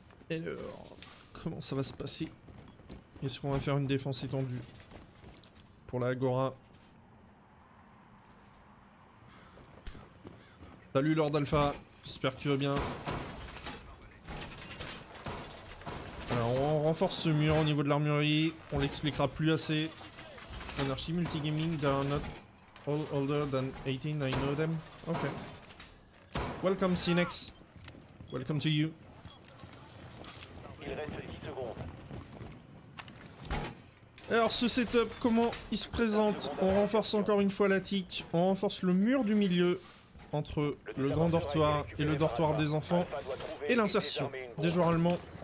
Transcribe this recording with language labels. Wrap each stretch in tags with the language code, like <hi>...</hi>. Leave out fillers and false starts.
<fr>Alors, comment ça va se passer? Est-ce qu'on va faire une défense étendue pour la Agora? Salut Lord Alpha, j'espère que tu vas bien. Alors on renforce ce mur au niveau de l'armurerie, on l'expliquera plus assez.</fr> <en>Anarchy Multigaming, they are not all older than 18, I know them. Ok. Welcome Cinex, welcome to you.</en> <fr>Il reste 10 secondes. Alors ce setup, comment il se présente? On renforce encore une fois la tic, on renforce le mur du milieu entre le grand dortoir et le dortoir des enfants et l'insertion des joueurs allemands.</fr>